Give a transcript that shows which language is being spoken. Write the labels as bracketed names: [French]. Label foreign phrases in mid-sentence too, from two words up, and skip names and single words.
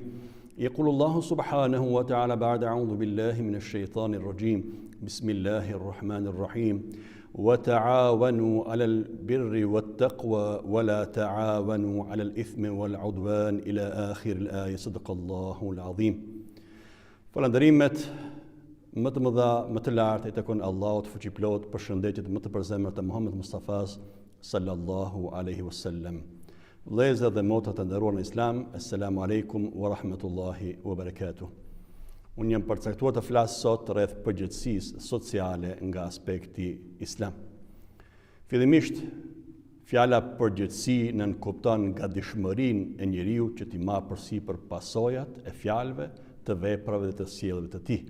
[Arabic] يقول الله سبحانه وتعالى بعد أعوذ بالله من الشيطان الرجيم بسم الله الرحمن الرحيم وتعاونوا على البر والتقوى ولا تعاونوا على الإثم والعدوان إلى آخر الآية صدق الله العظيم. [Albanian] Falënderimet më të mëdha, më të lartë i takon Allahut fuqiplot, përshëndetjet më të përzemëra të Muhammed Mustafas [Arabic] صلى الله عليه وسلم. [Albanian] Vëllezër dhe motra të nderuar në Islam, [Arabic] السلام عليكم ورحمة الله وبركاته. [Albanian] Unë jam përcaktuar të flas sot rreth përgjegjësisë sociale nga aspekti islam. Fillimisht, fjala përgjegjësi nënkupton gatishmërinë e njeriu që t'i marrë përsipër pasojat e fjalëve, të veprave dhe të sjelljeve të tij.